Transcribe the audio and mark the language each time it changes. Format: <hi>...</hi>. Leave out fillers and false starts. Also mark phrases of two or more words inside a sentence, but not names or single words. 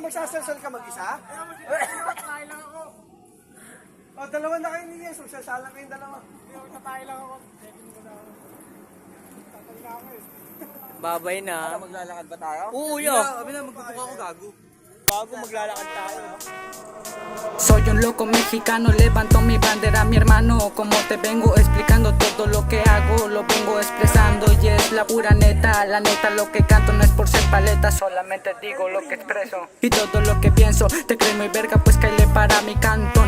<tl>Magsasalsal ka mag-isa? O, dalawa na kayo ni Yes. Magsasalang kayong dalawa. Tatay lang ako. Babay na. Maglalakad ba tayo? Oo, yo. Sabi na, magtutuka ako gago. Gago, maglalakad tayo.</tl> <es>Soy un loco mexicano, levanto mi bandera, mi hermano. Como te vengo explicando todo lo que hago, lo vengo expresando y es la pura neta. La neta, lo que canto no es por ser paleta, solamente digo lo que expreso. Y todo lo que pienso, te crees muy verga, pues caile para mi cantón.</es>